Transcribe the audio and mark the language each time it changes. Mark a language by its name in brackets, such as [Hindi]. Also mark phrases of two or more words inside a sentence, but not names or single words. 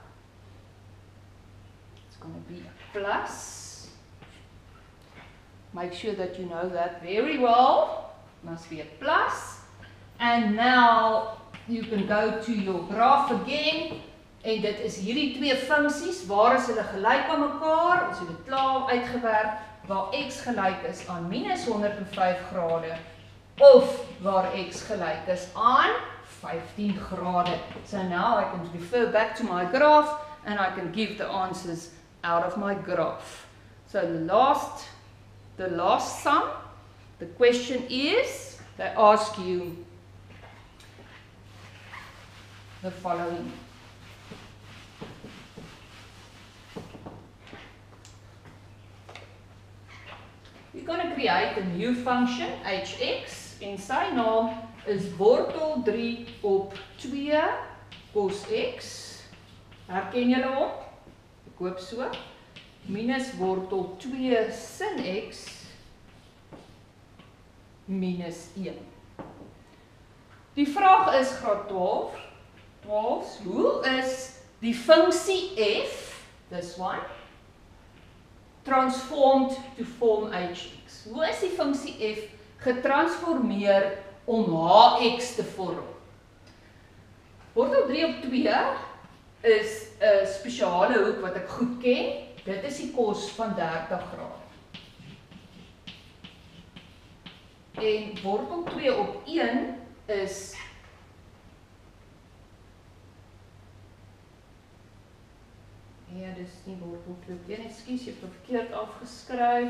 [English] It's going to be a plus. Make sure that you know that very well. Must be a plus. And now you can go to your graph again [Afrikaans] En dit is hierdie twee funksies, waar is hulle gelyk aan mekaar? Ons het dit klaar uitgewerk, waar x gelyk is aan minus 105 grade, of waar x gelyk is aan 15 grade. [English] So now I can refer back to my graph, and I can give the answers out of my graph. So the last sum, the question is, they ask you the following. We're going to create a new function, hx, [Afrikaans] en sy naam is wortel 3 op 2 cos x. Herken julle hom? Ek hoop so. Minus wortel 2 sin x minus 1. Die vraag is graad 12, hoe is die funksie f, [English] this one, transformed to form hx? [Afrikaans] Hoe is die funksie f getransformeer om hx te vorm? Wortel 3 op 2 is 'n spesiale hoek wat ek goed ken. Dit is die cos van 30 grade. En wortel 2 op 1 is ja, dis nie wortel 2 op 1, ekskuus, jy het het verkeerd afgeskryf.